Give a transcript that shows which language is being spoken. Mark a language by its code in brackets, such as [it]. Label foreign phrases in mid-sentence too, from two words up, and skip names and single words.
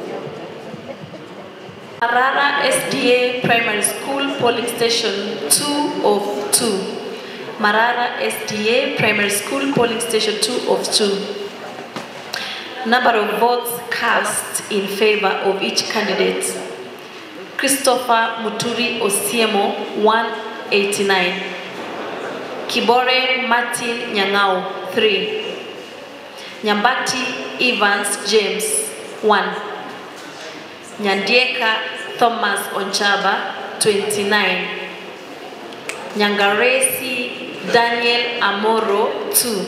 [en] Marara SDA Primary School, Polling Station 2 of 2. Marara SDA Primary School, Polling Station 2 of 2. Number of votes cast in favor of each candidate: Christopher Muturi Osiemo 189, Kibore Martin Nyang'au 3, Nyambati Evans James 1, Nyandieka Thomas Onchaba 29, Nyangaresi Daniel Amoro 2,